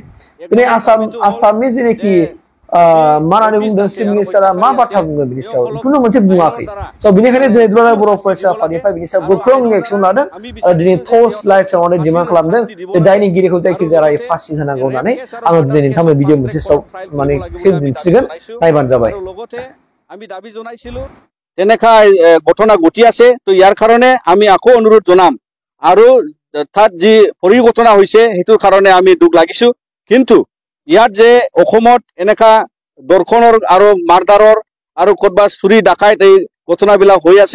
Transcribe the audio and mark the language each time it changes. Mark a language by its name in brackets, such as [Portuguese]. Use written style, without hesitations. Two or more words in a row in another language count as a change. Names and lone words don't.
[Bodo] दिनै आसामनि जेनाखि मा होननानै बुंदों [English] chief minister [Bodo] मा बाथ्रा बुङो बिनि सायाव खुनु मोनसे बुङाखै। स' बेनिखायनो दिनै दुलाराय बर' फरायसा आफादनिफ्राय बिनि सायाव गोख्रों एक्सन लादों आरो दिनै [English] torch light [Bodo] सावनानै डिमान्ड खालामदों जे दायनिगिरिखौ जायखिजाया रायै फासि होनांगौ होननानै। आङो दिनै नोंथांमोन भिडिअ मोनसे माने क्लिप दिन्थिगोन नायबानो जाबाय। [Assamese] আমি দাবী জনাইছিলো তেনেকা ঘটনা ঘটি আছে। তো ইয়াৰ কাৰণে আমি আকৌ অনুৰোধ জনাম আৰু তাত যি পৰিঘটনা হৈছে সেইটোৰ কাৰণে আমি দুখ লাগিছো। কিন্তু ইয়াত যে অসমত এনেকা দৰ্শনৰ আৰু মাৰ্ডাৰৰ আৰু ক'ৰবা চুৰি ডাকাইত এই ঘটনাবিলাক হৈ আছে।